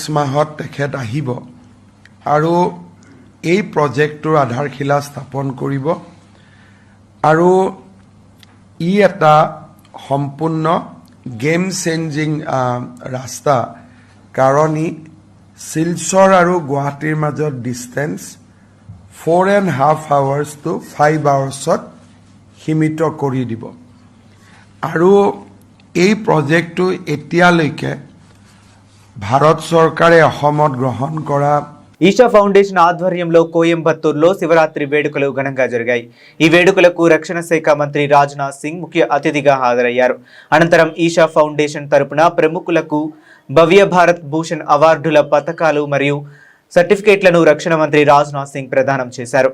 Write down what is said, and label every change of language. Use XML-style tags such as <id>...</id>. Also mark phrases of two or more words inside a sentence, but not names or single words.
<as>মাহত তেখেত আহিব আৰু এই প্ৰজেক্টটোৰ আধাৰশিলা স্থাপন কৰিব আৰু ই এটা সম্পূৰ্ণ</as> <en>game changing</en> <as>ৰাস্তা কাৰণ ই শিলচৰ আৰু গুৱাহাটীৰ মাজত</as> <en>distance 4.5 hours to 5 hours</en> <as>সীমিত কৰি দিব আৰু এই প্ৰজেক্টটো এতিয়ালৈকে ভাৰত চৰকাৰে অসমত গ্ৰহণ কৰা</as> <te>ఈషా ఫౌండేషన్ ఆధ్వర్యంలో కోయంబత్తూరులో శివరాత్రి వేడుకలు ఘనంగా జరిగాయి. ఈ వేడుకలకు రక్షణ శాఖ మంత్రి రాజ్నాథ్ సింగ్ ముఖ్య అతిథిగా హాజరయ్యారు. అనంతరం ఈషా ఫౌండేషన్ తరపున ప్రముఖులకు భవ్య భారత్ భూషణ్ అవార్డుల పతకాలు మరియు సర్టిఫికేట్లను రక్షణ మంత్రి రాజ్నాథ్ సింగ్ ప్రదానం చేశారు.</te>